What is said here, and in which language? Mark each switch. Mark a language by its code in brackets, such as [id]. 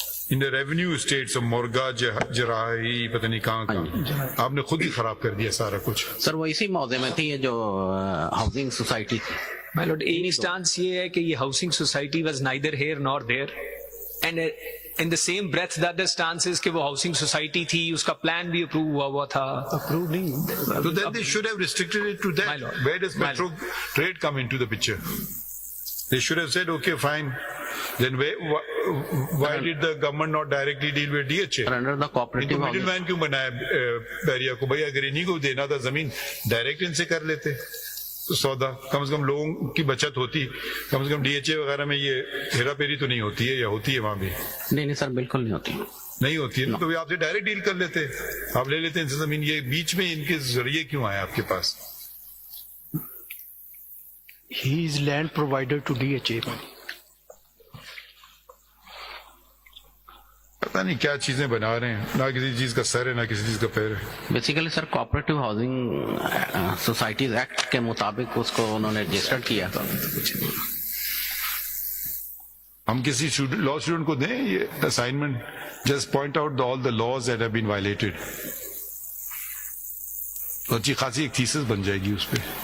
[ur] ان revenue status مورگا جراحی پتہ نہیں کہاں آپ نے خود ہی خراب کر دیا سارا کچھ. سر وہ اسی موضوع میں تھی, یہ جو ہاؤسنگ سوسائٹی تھی. مائی لارڈ, ایک اسٹانس یہ ہے کہ یہ housing society [en] was neither here nor there, and in the same breath the other instances [ur] کہ وہ ہاؤسنگ سوسائٹی تھی, اس کا پلان بھی اپروو ہوا تھا. اپروو نہیں, [en] So then they should have restricted it to that. Where does Petro Trade come into the picture? They should have said, okay, fine. Then why did the government not directly deal with DHA? Under the cooperative [ur] ان کو middle man کیوں بنایا بیریا کو؟ بھائی اگر انہیں کو دینا تھا زمین, ڈائریکٹ ان سے کر لیتے سودا, کم سے کم لوگوں کی بچت ہوتی, کم سے کم DHA وغیرہ میں یہ ہیرا پھیری تو نہیں ہوتی ہے, یا ہوتی ہے وہاں بھی؟ نہیں سر, بالکل نہیں ہوتی. نہیں ہوتی ہے, تو آپ سے ڈائریکٹ ڈیل کر لیتے, آپ لے لیتے ان سے زمین. یہ بیچ میں ان کے ذریعے کیوں آیا آپ کے پاس؟ [en] He is land provider to DHA. [ur] پتہ نہیں کیا چیزیں بنا رہے ہیں, نہ کسی چیز کا سر ہے نہ کسی چیز کا پیر ہے. بیسیکلی سر کوآپریٹو ہاؤسنگ سوسائٹیز ایکٹ کے مطابق اس کو انہوں نے رجسٹر کیا. ہم کسی لا اسٹوڈنٹ کو دیں یہ assignment, [en] just point out all the laws that have been violated, [ur] تو اچھی خاصی ایک تھیسس بن جائے گی اس پہ.